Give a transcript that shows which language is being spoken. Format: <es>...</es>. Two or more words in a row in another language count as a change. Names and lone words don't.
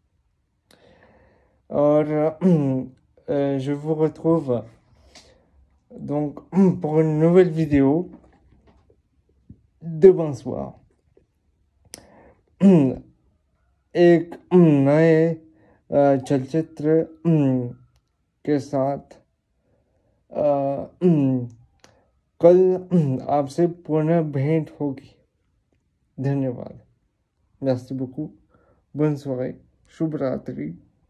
<fr>और je vous retrouve donc pour une nouvelle vidéo demain soir.</fr> <hi>एक नए चलचित्र के साथ कल आपसे पुनः भेंट होगी. धन्यवाद.</hi> <fr>Merci beaucoup. Bonne soirée.</fr> <hi>शुभ रात्रि.</hi>